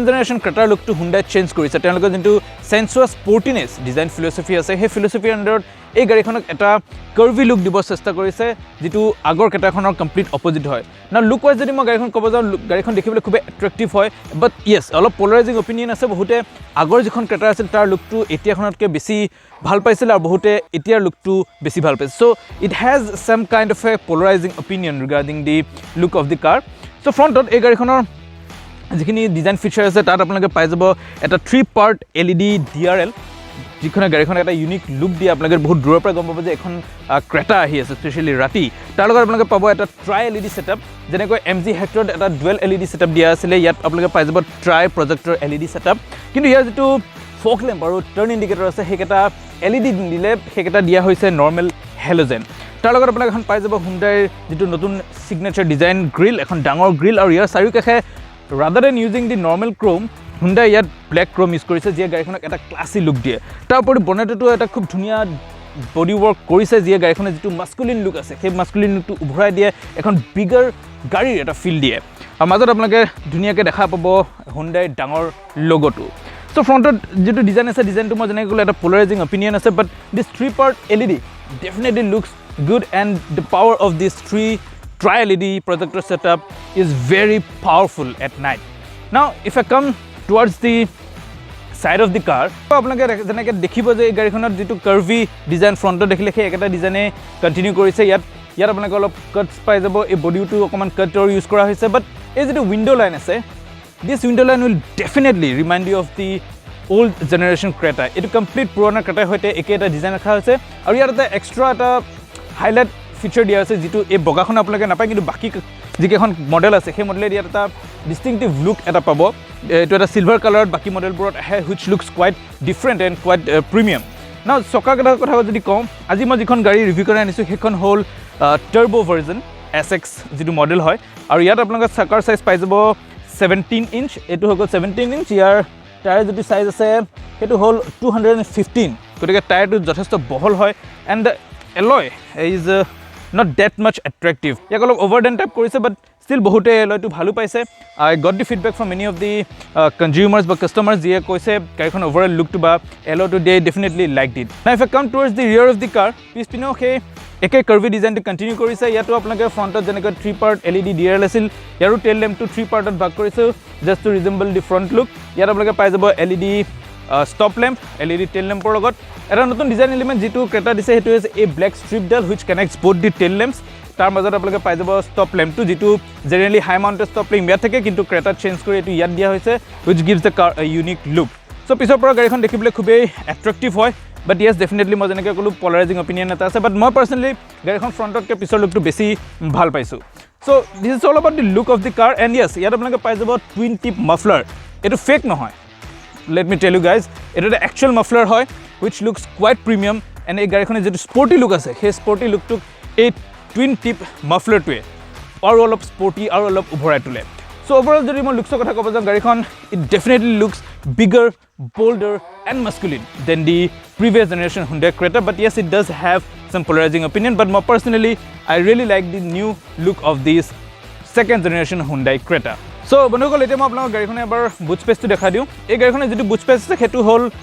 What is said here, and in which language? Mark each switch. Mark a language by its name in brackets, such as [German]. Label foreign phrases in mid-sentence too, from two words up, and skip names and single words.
[Assamese] জেনেৰেশ্যন ক্ৰেটাৰ লুকটো Hyundai চেঞ্জ কৰিছে তেওঁলোকৰ যেটো [English] sensuous sportiness design philosophy [Assamese] আছে সেই ফিলছফিৰ আন্ডাৰত এই গাড়ীখনক এটা [English] curvy look [Assamese] দিব চেষ্টা কৰিছে যেটো আগৰ ক্ৰেটাখনৰ [English] complete opposite [Assamese] হয় না [English] look wise [Assamese] যদি মই গাড়ীখন ক'ব যাওঁ গাড়ীখন দেখিবলৈ খুব এট্ৰেক্টিভ হয় [English] but yes [Assamese] অলপ [English] polarizing opinion [Assamese] আছে বহুতে আগৰ যিখন ক্ৰেটা আছিল তাৰ লুকটো এতিয়াখনতকৈ বেছি ভাল পাইছিল আৰু বহুতে এতিয়াৰ লুকটো বেছি ভাল পাইছে [English] so it has some kind of a polarizing opinion regarding the look of the car [Assamese] সো ফ্ৰণ্টত এই গাড়ীখনৰ যিখিনি [English] design feature [Assamese] আছে তাত আপোনালোকে পাই যাব এটা [English] 3-part LED DRL [Assamese] যিখনে গাড়ীখনে এটা [English] unique look [Assamese] দিয়ে আপোনালোকে বহুত দূৰৰ পৰা গম পাব যে এখন ক্ৰেটা আহি আছে স্পেশালি ৰাতি তাৰ লগত আপোনালোকে পাব এটা [English] tri LED setup [Assamese] যেনেকৈ MG হেক্টৰত এটা [English] dual LED setup [Assamese] দিয়া আছিল ইয়াত আপোনালোকে পাই যাব [English] tri projector LED setup [Assamese] কিন্তু ইয়াৰ যেটো [English] fog lamp [Assamese] আৰু [English] turn indicator [Assamese] আছে সেইকেইটা LED দিলে সেইকেইটা দিয়া হৈছে [English] normal halogen [Assamese] তাৰ লগত আপোনালোকে এখন পাই যাব Hyundai যেটো নতুন [English] signature design grille [Assamese] এখন ডাঙৰ গ্ৰিল আৰু ইয়াৰ চাৰিওকাষে [English] rather than using the normal chrome [Assamese] Hyundai ইয়াত [English] black chrome use [Assamese] কৰিছে যে গাড়ীখনক এটা [English] classy look [Assamese] দিয়ে তাৰ উপৰি বনেটটো এটা খুব ধুনিয়া [English] body work [Assamese] কৰিছে যে গাড়ীখনে যেটো [English] masculine look [Assamese] আছে সেই মাস্কুলিন লুকটো উভৰাই দিয়ে এখন বিগাৰ গাড়ীৰ এটা ফিল দিয়ে আৰু মাজত আপোনালোকে ধুনিয়াকৈ দেখা পাব Hyundai ডাঙৰ লোগোটো সো ফ্ৰণ্টত যেটো ডিজাইন আছে ডিজাইনটো মই যেনেকৈ ক'লো এটা [English] polarizing opinion [Assamese] আছে [English] but this 3-part LED definitely looks good and the power of this Tri LED projector setup is very powerful at night. Now, if I come towards the side of the car, [Assamese] আপোনালোকে যেনেকৈ দেখিব যে এই গাড়ীখনত যেটো [English] curvy design [Assamese] ফ্ৰণ্টত দেখিলে সেই একেটা ডিজাইনে কন্টিনিউ কৰিছে ইয়াত আপোনালোকে অলপ কাটছ পাই যাব এই বডিটো অকমান কাটৰ ইউজ কৰা হৈছে বাট এই যেটো [English] window line [Assamese] আছে [English] this window line will definitely remind you of the old generation Creta [Assamese] এটো কমপ্লিট পুৰণা ক্ৰেটাৰ হৈতে একে এটা ডিজাইন ৰাখা হৈছে আৰু ইয়াত এটা এক্সট্ৰা এটা [English] highlight feature [Assamese] দিয়া আছে যেটো এই বগাখন আপোনালোকে নাপায় কিন্তু বাকি যিকেখন মডেল আছে সেই মডেলে ইয়াত এটা [English] distinctive look [Assamese] এটা পাব এটো এটা [English] silver colour [Assamese] বাকি মডেলবোৰত আহে [English] which looks quite different and quite premium now [Assamese] চকাৰ কথা যদি কম আজি মই যিখন গাড়ী ৰিভিউ কৰি আনিছো সেইখন হ'ল [English] turbo version SX [Assamese] যেটো মডেল হয় আৰু ইয়াত আপোনালোকে চকাৰ সাইজ পাই যাব 17 ইঞ্চ এটো হৈ গ'ল 17 ইঞ্চ ইয়াৰ টায়াৰ যেটো সাইজ আছে সেইটো হ'ল 215 গতিকে টায়াৰটো যথেষ্ট বহল হয় [English] and the alloy is not that much attractive [Assamese] ইয়াক অলপ [English] overdone type কৰিছে but still [Assamese] বহুতে এলয়টো ভালো পাইছে [English] I got the feedback from many of the consumers বা customers [Assamese] যিয়ে কৈছে গাড়ীখন [English] overall look to [Assamese] বা এলয়টো [English] they definitely liked it now if I come towards the rear of the car [Assamese] পিছপিনেও সেই একে কাৰ্ভি ডিজাইনটো কন্টিনিউ কৰিছে ইয়াতো আপোনালোকে ফ্ৰণ্টত যেনেকৈ [English] 3-part LED DRL আছিল [Assamese] ইয়াৰো টেল লেম্পটো 3-partত ভাগ কৰিছে [English] just to resemble the front look [Assamese] ইয়াত আপোনালোকে পাই যাব [English] LED stop lamp LED tail lampৰ [Assamese] লগত এটা নতুন [English] design element [Assamese] যেটো ক্ৰেটা দিছে হেতু হৈছে [English] a black strip dial which connects both the tail lamps [Assamese] তাৰ মাজত আপোনালোকে পাই যাব ষ্টপ লেম্পটো যিটো জেনেৰেলি [English] high mounted stop lamp [Assamese] ইয়াত থাকে কিন্তু ক্ৰেটাত চেঞ্জ কৰি এইটো ইয়াত দিয়া হৈছে [English] which gives the car unique look so' [Assamese] পিছৰ পৰা গাড়ীখন দেখিবলৈ খুবেই এট্ৰেক্টিভ হয় [English] but yes definitely [Assamese] মই যেনেকৈ ক'লোঁ [English] polarizing opinion [Assamese] এটা আছে বাট মই পাৰ্চনেলি গাড়ীখন ফ্ৰণ্টতকৈ পিছৰ লুকটো বেছি ভাল পাইছোঁ [English] so this is all about the look of the car and yes [Assamese] ইয়াত আপোনালোকে পাই যাব [English] twin tip muffler [Assamese] এইটো ফেক নহয় [English] let me tell you guys [Assamese] এইটো এটা [English] actual muffler [Assamese] হয় [English] which looks quite premium and [Assamese] এই গাড়ীখনে যিটো [English] sporty look [Assamese] আছে সেই স্পৰ্টি লুকটোক এই টুইন টিপ মাফলাৰটোৱে আৰু অলপ স্পৰ্টি আৰু অলপ উভৰাই তোলে [English] so overall [Assamese] যদি মই লুকছৰ কথা ক'ব যাওঁ গাড়ীখন [English] it definitely looks bigger bolder and masculine than the previous generation Hyundai Creta but yes it does have some polarizing opinion but more personally I really like the new look of this second generation Hyundai Creta so [Assamese] বন্ধুসকল এতিয়া মই আপোনালোকক গাড়ীখনে এবাৰ বুট স্পেচটো দেখাই দিওঁ এই গাড়ীখনে যিটো বুট স্পেচ আছে সেইটো হ'ল